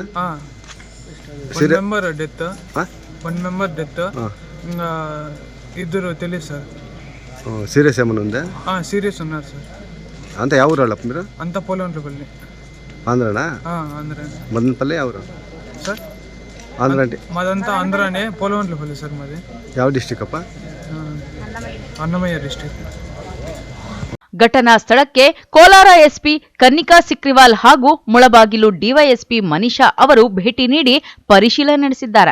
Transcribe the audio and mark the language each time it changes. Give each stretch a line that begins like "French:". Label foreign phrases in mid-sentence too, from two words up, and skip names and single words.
Telugu: 1
English: member death,
Telugu: 1
English: member death,
Telugu: ఇంకా 2 తెలియదు సార్. సీరియస్ ఏమైనా ఉందా? సీరియస్ ఉన్నారు సార్. అంతా ఎవరు వాళ్ళ మీరు? అంతా పోలంట్లపల్లి. ఆంధ్రానా? ఆంధ్రా. మదనపల్లి ఎవరు సార్? ఆంధ్ర అంటే మాదంతా ఆంధ్రానే, పోలంట్లపల్లి సార్ మాది.
Kannada: ಯಾವ ಡಿಸ್ಟ್ರಿಕ್ಟ್ ಅಪ್ಪ?
Telugu: అన్నమయ్య డిస్ట్రిక్ట్.
Kannada: ಘಟನಾ ಸ್ಥಳಕ್ಕೆ ಕೋಲಾರ ಎಸ್ಪಿ ಕನ್ನಿಕಾ ಸಿಕ್ರಿವಾಲ್ ಹಾಗೂ ಮುಳಬಾಗಿಲು ಡಿವೈಎಸ್ಪಿ ಮನೀಷಾ ಅವರು ಭೇಟಿ ನೀಡಿ ಪರಿಶೀಲನೆ ನಡೆಸಿದ್ದಾರೆ.